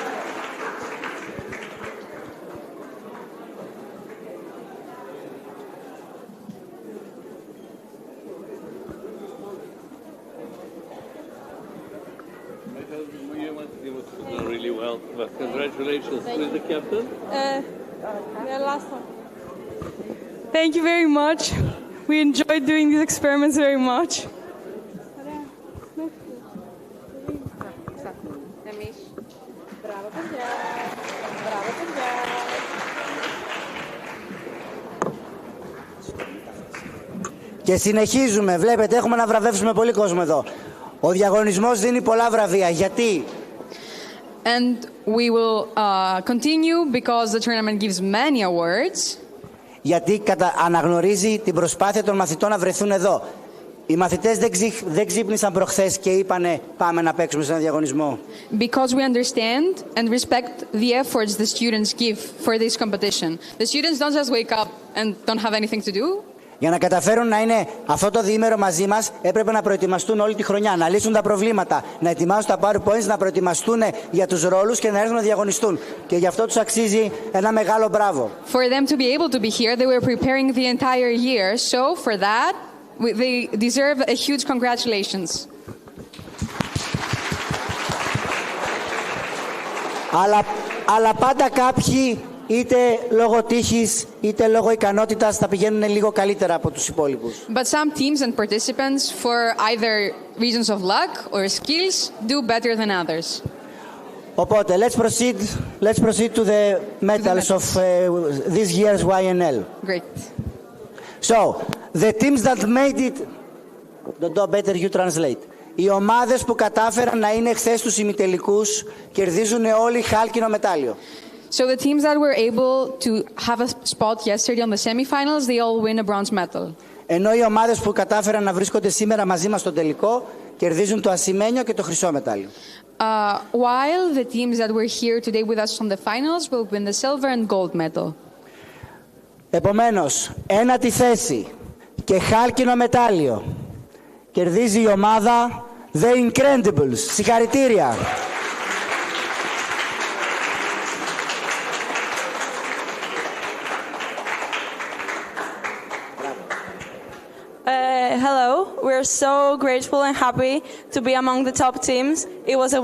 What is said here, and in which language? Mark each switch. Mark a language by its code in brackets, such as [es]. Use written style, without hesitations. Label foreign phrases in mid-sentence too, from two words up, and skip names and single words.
[en] Really well, but congratulations. Who is the captain? The last one. Thank you very much. We enjoyed doing these experiments very much. [el] Και συνεχίζουμε. Βλέπετε, έχουμε να βραβεύσουμε πολύ κόσμο εδώ. Ο διαγωνισμός δίνει πολλά βραβεία. Γιατί? [en] And we will continue because the tournament gives many awards. [el] Γιατί αναγνωρίζει την προσπάθεια των μαθητών να βρεθούν εδώ. Οι μαθητές δεν ξύπνησαν προχθές και είπανε πάμε να παίξουμε σε ένα διαγωνισμό. [en] Because we understand and respect the efforts the students give for this competition. The students don't just wake up and don't have anything to do. [el] Για να καταφέρουν να είναι αυτό το διήμερο μαζί μας, έπρεπε να προετοιμαστούν όλη τη χρονιά, να λύσουν τα προβλήματα, να ετοιμάσουν τα PowerPoints, να προετοιμαστούν για τους ρόλους και να έρθουν να διαγωνιστούν. Και γι' αυτό τους αξίζει ένα μεγάλο μπράβο. [en] For them to be able to be here, they were preparing the entire year. So for that, they deserve a huge congratulations. [el] Αλλά πάντα κάποιοι είτε λόγω τύχης, είτε λόγω ικανότητας θα πηγαίνουν λίγο καλύτερα από τους υπόλοιπους. [en] But some teams and participants, for either reasons of luck or skills, do better than others. Οπότε, let's proceed to the medals of this year's YNL. Great. So, the teams that made it, better you translate. [el] Οι ομάδες που κατάφεραν να είναι χθες στους ημιτελικούς κερδίζουν όλοι χάλκινο μετάλλιο. [en] So the teams that were able to have a spot yesterday on the semifinals, they all win a bronze medal. [el] Ενώ οι ομάδες που κατάφεραν να βρίσκονται σήμερα μαζί μας στο τελικό κερδίζουν το ασημένιο και το χρυσό μετάλλιο. [en] While the teams that were here today with us on the finals will win the silver and gold medal. [el] Επομένως, ένατη θέση και χάλκινο μετάλλιο κερδίζει η ομάδα The Incredibles. Συγχαρητήρια. [en] Hello, we're so grateful and happy to be among the top teams.